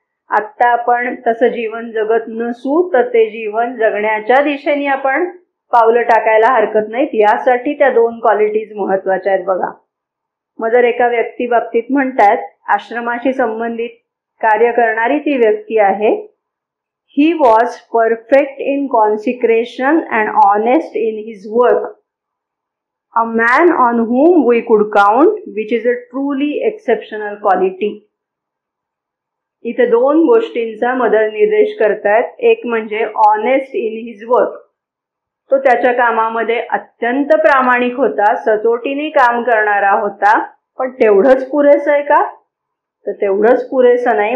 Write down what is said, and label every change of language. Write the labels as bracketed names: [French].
[Marathi] आत्ता आपण तसं जीवन जगत नसू तर ते जीवन जगण्याच्या दिशेने आपण पावलं टाकायला हरकत नाहीत, यासाठी त्या 2 क्वालिटीज महत्वाच्या आहेत बघा. मदर एका व्यक्ती बाबतीत म्हणतात, आश्रमाशी संबंधित कार्य करणारी ती व्यक्ती आहे. [English] He was perfect in consecration and honest in his work, a man on whom we could count, which is a truly exceptional quality. [Marathi] इथे 2 गोष्टींचा मदर निर्देश करतायत. एक म्हणजे [English] honest in his work, [Marathi] तो त्याच्या कामामध्ये अत्यंत प्रामाणिक होता, सचोटीने काम करणारा होता. पण तेवढंच पुरेसं आहे का? तर तेवढंच पुरेसं नाही.